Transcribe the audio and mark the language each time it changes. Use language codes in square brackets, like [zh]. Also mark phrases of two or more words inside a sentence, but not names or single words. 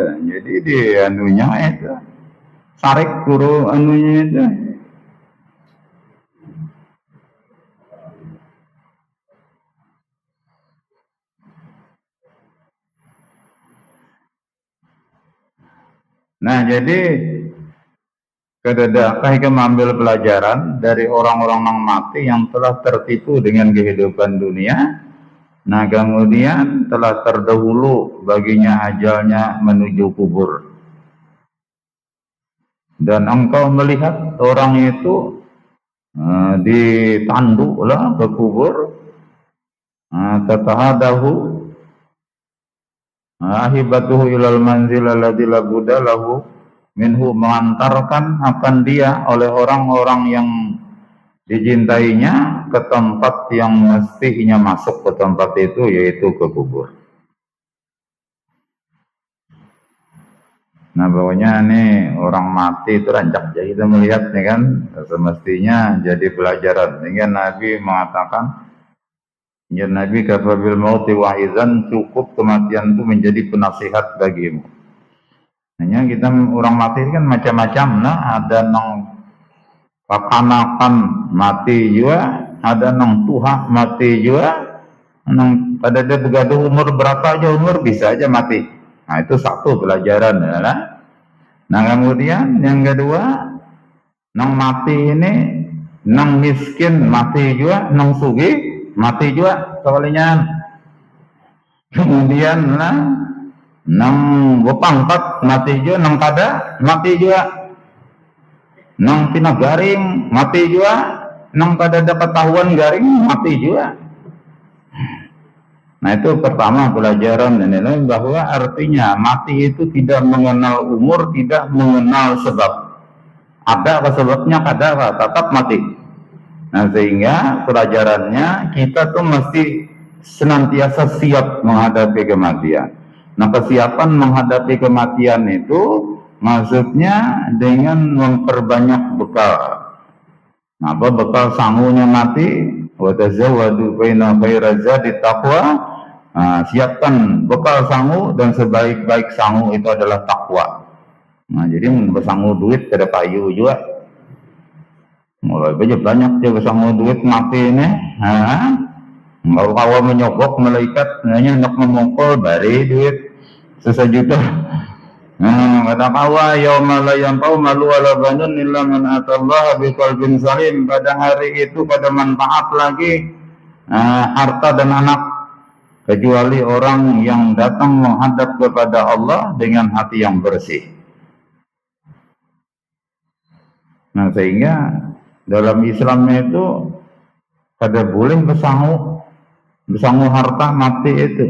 [bjn] Jadi di anunya itu sarik guru anunya itu. [id] Nah, jadi kededakah kita mengambil pelajaran dari orang-orang yang mati yang telah tertipu dengan kehidupan dunia. Nah, kemudian telah terdahulu baginya ajalnya menuju kubur. Dan engkau melihat orang itu ditandu lah ke kubur, [ar] تتهاداه أحبته إلى المنزل الذي لا بد له منه, [id] mengantarkan akan dia oleh orang-orang yang dicintainya ke tempat yang mestinya masuk ke tempat itu, yaitu ke kubur. [bjn] Nah, pokoknya nih orang mati itu rancak jadi kita melihat nih kan, semestinya jadi pelajaran. [id] Sehingga Nabi mengatakan, ya Nabi [ar] كفى بالموت واعظا, [id] cukup kematian itu menjadi penasihat bagimu. [bjn] Hanya kita orang mati kan macam-macam, nah ada nang kakanakan mati juga, ada nang tuha mati juga, nang pada dia begaduh umur berapa aja umur bisa aja mati. Nah itu satu pelajaran ya. Nah kemudian yang kedua, nang mati ini nang miskin mati juga, nang sugih mati juga sekalinya. Kemudian nang bepangkat mati juga, nang kada mati juga, nang tina garing mati juga, nang kada dapat tahuan garing mati juga. [id] Nah itu pertama pelajaran ini, bahwa artinya mati itu tidak mengenal umur, tidak mengenal sebab. [bjn] Ada apa sebabnya, kada apa, tetap mati. [id] Nah sehingga pelajarannya kita tuh mesti senantiasa siap menghadapi kematian. Nah kesiapan menghadapi kematian itu maksudnya dengan memperbanyak bekal. Nah, apa bekal sangunya mati? [ar] وتزودوا فإن خير الزاد التقوى. [id] Nah, siapkan bekal sangu, dan sebaik-baik sangu itu adalah takwa. [bjn] Nah, jadi bersangu duit kada payu juga. Mulai banyak dia bersangu duit mati ini. Kalau kawa menyogok malaikat hanya hendak memongkol bari duit sesejuta. Kata kawa [ar] يوم لا ينفع مال ولا بنون إلا من أتى الله بقلب سليم. [id] Pada hari itu pada manfaat lagi harta dan anak, kecuali orang yang datang menghadap kepada Allah dengan hati yang bersih. [bjn] Nah sehingga dalam Islam itu kada boleh bersangu harta mati itu.